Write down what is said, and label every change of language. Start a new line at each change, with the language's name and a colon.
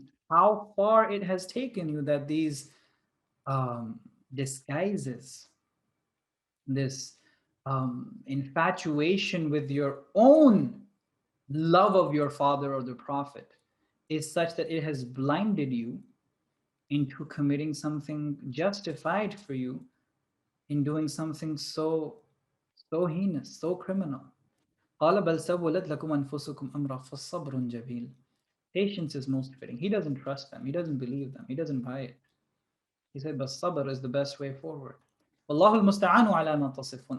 English: How far it has taken you that these disguises, this infatuation with your own love of your father or the prophet is such that it has blinded you into committing something justified for you in doing something so heinous, so criminal.
Arabic: قال بل سولت لكم أنفسكم أمرا فالصبر جميل.
English: Patience is most fitting. He doesn't trust them. He doesn't believe them. He doesn't buy it. He said, but sabr is the best way forward.
Arabic: Wallahu al-musta'anu ala ma tasifun.